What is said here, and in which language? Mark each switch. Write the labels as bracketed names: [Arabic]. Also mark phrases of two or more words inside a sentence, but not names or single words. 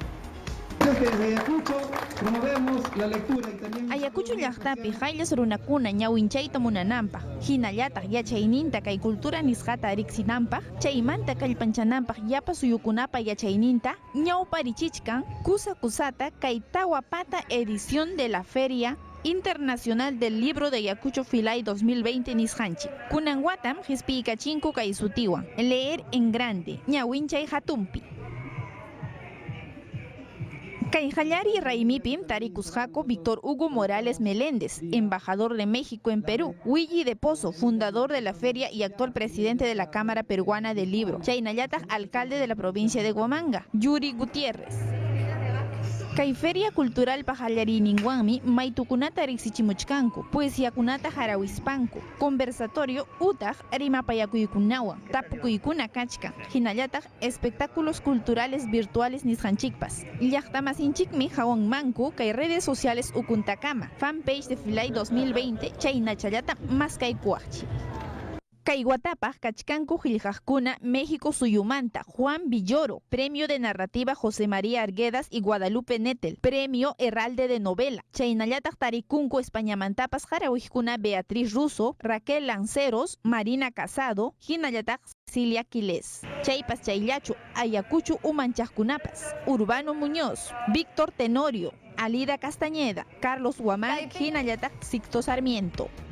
[Quechua] Ayacucho llaqtapi hayllas runakuna ñawinchayta munananpaq hinallataq yachayninta kay cultura nisqata riqsinanpaq chaymanta kallpanchananpaq yapa suyukunapa yachayninta ñawparichichkan kusata kay tawa pata [Spanish] edición de la Feria Internacional del Libro de Ayacucho Filay 2020 [Quechua] nisqanchik. Kunan watam hispiykachinku kay sutiwan leer en grande ñawinchay hatumpi. Kay hallari raimipim tarikusqaku Víctor Hugo Morales Meléndez, [Spanish] embajador de México en Perú, [Quechua] Willy de Pozo, [Spanish] fundador de la feria y actual presidente de la Cámara Peruana del Libro, [Quechua] chaynallataq [Spanish] alcalde de la provincia de Huamanga, [Quechua] Yuri Gutiérrez. Kay feria cultural pajallarininwanmi maytukunata riqsichimuchkanku, poesiakunata harawispanku, conversatorio utaq rimapayakuykunawan, tapukuykuna kachkan, hinallataq [Spanish] espectáculos culturales virtuales [Quechua] nisqanchikpas. Llaqtamasinchikmi hawanmanku kay [Spanish] redes sociales [Quechua] ukuntakama, [Spanish] fanpage de Filay 2020 [Quechua] chaynachallata maskaykuwaqchik. Kay watapaq kachkanku qillqaqkuna México suyumanta Juan Villoro, [Spanish] Premio de Narrativa José María Arguedas y Guadalupe Nettel, Premio Herralde de Novela. [Quechua] Chaynallataq tarikunku Españamantapas harawijkuna Beatriz Russo, Raquel Lanceros, Marina Casado, hinallataq Cilia Quiles. Chaypas chayllachu Ayacucho umanchaqkunapas Urbano Muñoz, Víctor Tenorio, Alida Castañeda, Carlos Huamán, hinallataq Sixto Sarmiento.